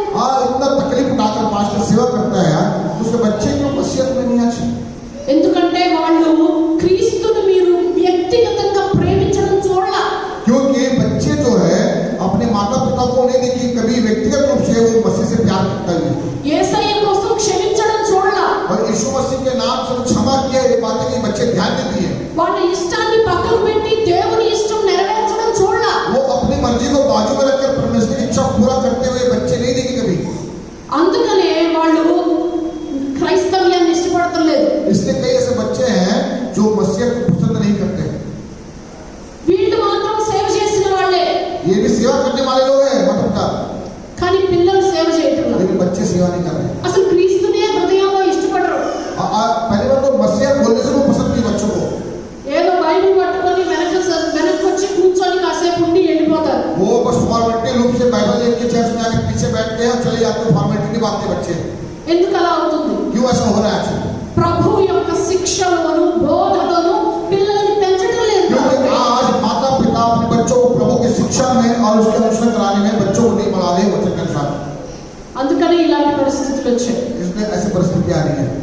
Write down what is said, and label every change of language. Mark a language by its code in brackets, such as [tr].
[hi] हाँ, इतना तकलीफ उठाकर पास्टर सेवा करता है, उसके बच्चे क्यों मसीहत में नहीं आते? [te] ఎందుకంటే వాళ్ళు క్రీస్తుని మీరు వ్యక్తిగతంగా ప్రేమించడం చూడాల. [hi] क्योंकि बच्चे जो है अपने माता पिता को नहीं देखी कभी व्यक्तिगत रूप से वो मसीह से प्यार करता है। [te] యేసయ్య కోసం క్షమించడం చూడాల. [hi] और यीशु मसीह के नाम से क्षमा किया, ये बातें कि बच्चे ध्यान देती है। [te] వాళ్ళ ఇష్టాన్ని పక్కకు పెట్టి దేవుని ఇష్టం నెరవేర్చడం చూడాల. [hi] वो अपनी मर्जी को बाजू में रखकर परमेश्वर की इच्छा पूरा करते हुए बच्चे नहीं देखे कभी। [te] అందుకనే వాళ్ళు క్రైస్తవ్యాన్ని ఇష్టపడతలేదు. [hi] इसलिए कई ऐसे बच्चे हैं जो मसीहत को पसंद नहीं करते। [te] వీళ్ళు మాత్రం సేవ చేసిన వాళ్ళే, [hi] ये भी सेवा करने वाले लोग हैं माता पिता, [te] కానీ పిల్లలు సేవ చేయటం లేదు. [hi] लेकिन बच्चे सेवा नहीं कर रहे। [te] అసలు క్రీస్తునే హృదయంలో ఇష్టపడరు. [hi] पहली बात तो मसीहत बोलने से वो पसंद की बच्चों को। [te] ఏదో బైబిల్ పట్టుకొని వెనక్కి వచ్చి కూర్చొని కాసేపు ఉండి వెళ్ళిపోతారు. [hi] वो बस फॉर्मेलिटी रूप से बाइबल लेके चर्च में आके पीछे बैठते हैं और चले जाते हैं, फॉर्मेलिटी निभाते बच्चे। [te] ఎందుకు అలా అవుతుంది? [hi] क्यों ऐसा हो रहा है? [te] ప్రభు యొక్క శిక్షలోను బోధలోను పిల్లల్ని పెంచడం లేదు. [hi] क्योंकि आज माता पिता अपने बच्चों को प्रभु की शिक्षा में और उसके अनुसरण कराने में बच्चों को नहीं बढ़ा रहे वचन के अनुसार। [te] అందుకని ఇలాంటి పరిస్థితులు వచ్చాయి. [hi] इसलिए ऐसी परिस्थिति आ रही है।